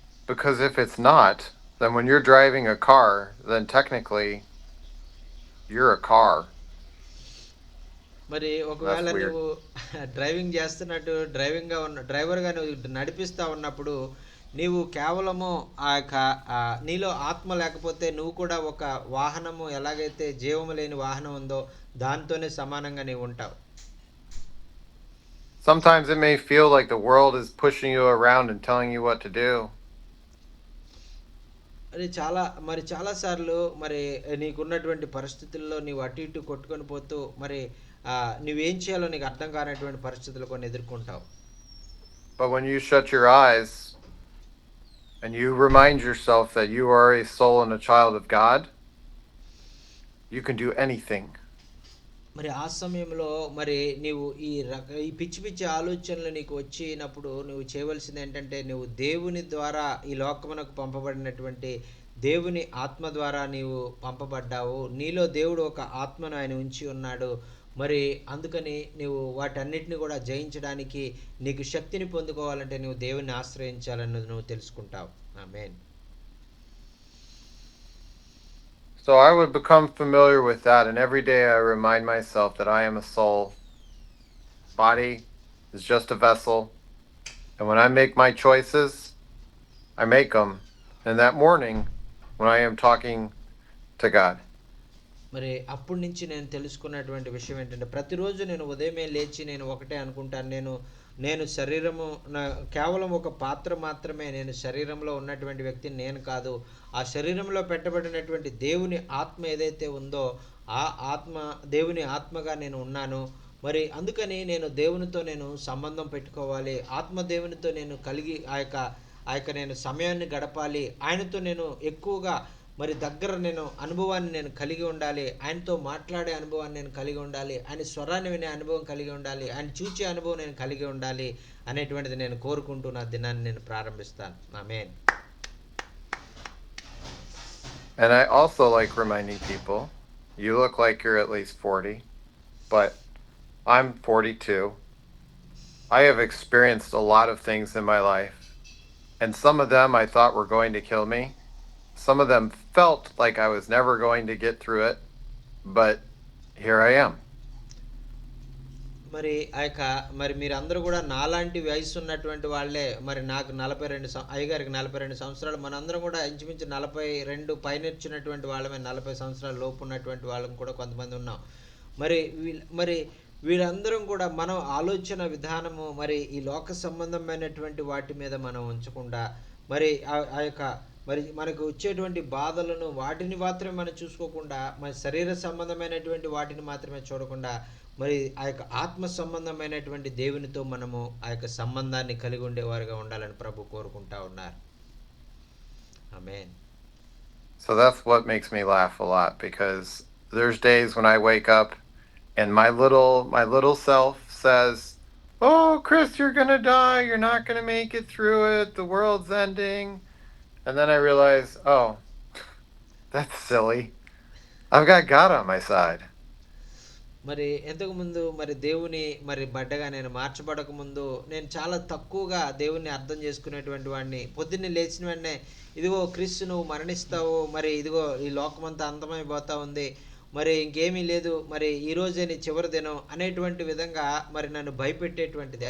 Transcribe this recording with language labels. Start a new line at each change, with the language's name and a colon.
English: Because if it's not, then when you're driving a car, then technically you're a car.
Telugu: మరి ఒకవేళ నువ్వు driving చేస్తున్నట్టు డ్రైవర్గా నువ్వు నడిపిస్తూ ఉన్నప్పుడు నీవు కేవలము ఆ యొక్క నీలో ఆత్మ లేకపోతే నువ్వు కూడా ఒక వాహనము, ఎలాగైతే జీవము లేని వాహనం ఉందో దాంతోనే సమానంగా నీవు ఉంటావు.
English: Sometimes it may feel like the world is pushing you around and telling you what to do.
Telugu: అది చాలా సార్లు మరి నీకున్నటువంటి పరిస్థితుల్లో నీవు అటు ఇటు కొట్టుకొని పోతూ మరి నువ్వేం చేయాలో నీకు అర్థం కానటువంటి పరిస్థితులు కొన్ని ఎదుర్కొంటావు.
English: But when you shut your eyes and you remind yourself that you are a soul and a child of God, you can do anything.
Telugu: మరి ఆ సమయంలో మరి నీవు ఈ పిచ్చి పిచ్చి ఆలోచనలు నీకు వచ్చినప్పుడు నువ్వు చేయవలసింది ఏంటంటే నువ్వు దేవుని ద్వారా ఈ లోకమునకు పంపబడినటువంటి దేవుని ఆత్మ ద్వారా నీవు పంపబడ్డావు. నీలో దేవుడు ఒక ఆత్మను ఆయన ఉంచి ఉన్నాడు. మరి అందుకని నువ్వు వాటన్నిటిని కూడా జయించడానికి నీకు శక్తిని పొందుకోవాలంటే నువ్వు దేవుని ఆశ్రయించాలన్నది నువ్వు తెలుసుకుంటావు. ఆమేన్.
English: So I would become familiar with that, and every day I remind myself that I am a soul. Body is just a vessel, and when I make my choices, I make them. And that morning, when I am talking to God.
Telugu: మరి అప్పటి నుంచి నేను తెలుసుకున్నటువంటి విషయం ఏంటంటే ప్రతిరోజు నేను ఉదయమే లేచి నేను ఒకటే అనుకుంటాను. నేను శరీరము కేవలం ఒక పాత్ర మాత్రమే. నేను శరీరంలో ఉన్నటువంటి వ్యక్తిని నేను కాదు. ఆ శరీరంలో పెట్టబడినటువంటి దేవుని ఆత్మ ఏదైతే ఉందో ఆ ఆత్మ దేవుని ఆత్మగా నేను ఉన్నాను. మరి అందుకని నేను దేవునితో నేను సంబంధం పెట్టుకోవాలి. ఆత్మ దేవునితో నేను కలిగి ఆ యొక్క నేను సమయాన్ని గడపాలి. ఆయనతో నేను ఎక్కువగా మరి దగ్గర నేను అనుభవాన్ని నేను కలిగి ఉండాలి. ఆయనతో మాట్లాడే అనుభవాన్ని నేను కలిగి ఉండాలి. ఆయన స్వరాన్ని వినే అనుభవం కలిగి ఉండాలి. ఆయన చూచే అనుభవం నేను కలిగి ఉండాలి అనేటువంటిది నేను కోరుకుంటూ నా దినాన్ని నేను ప్రారంభిస్తాను. ఆమేన్.
English: And I also like reminding people, you look like you're at least 40, but I'm 42. I have experienced a lot of things in my life, and some of them I thought were going to kill me. Some of them felt like I was never going to get through it, but here I am.
Telugu: మరి మరి మీరందరూ కూడా నాలాంటి వయసు ఉన్నటువంటి వాళ్ళే. మరి నాకు 42 అయ్యగారికి 42 సంవత్సరాలు. మనందరం కూడా ఇంచుమించు 42 పైనొచ్చినటువంటి వాళ్ళమే. 40 సంవత్సరాల లోపు ఉన్నటువంటి వాళ్ళం కూడా కొంతమంది ఉన్నాం. మరి వీళ్ళందరం కూడా మనం ఆలోచన విధానము మరి ఈ లోక సంబంధమైనటువంటి వాటి మీద మనం ఉంచకుండా మరి ఆ యొక్క మరి మనకు వచ్చేటువంటి బాధలను వాటిని మాత్రమే మనం చూసుకోకుండా మన శరీర సంబంధమైనటువంటి వాటిని మాత్రమే చూడకుండా మరి ఆ యొక్క ఆత్మ సంబంధమైనటువంటి దేవునితో మనము ఆ యొక్క సంబంధాన్ని కలిగి ఉండేవారుగా ఉండాలని ప్రభు కోరుకుంటా ఉన్నారు. ఆమేన్.
English: So that's what makes me laugh a lot, because there's days when I wake up and my little self says, "Oh, Chris, you're going to die. You're not going to make it through it. The world's ending." And then I realize, "Oh, that's silly. I've got God on my side."
Telugu: మరి ఎంతకు ముందు మరి దేవుని మరి బిడ్డగా నేను మార్చబడక ముందు నేను చాలా తక్కువగా దేవుణ్ణి అర్థం చేసుకునేటువంటి వాడిని. పొద్దున్నే లేచిన వెంటనే ఇదిగో క్రీస్తు నువ్వు మరణిస్తావు, మరి ఇదిగో ఈ లోకమంతా అంతమైపోతా ఉంది, మరి ఇంకేమీ లేదు, మరి ఈ రోజే నీ చివరి దినం అనేటువంటి విధంగా మరి నన్ను భయపెట్టేటువంటిది.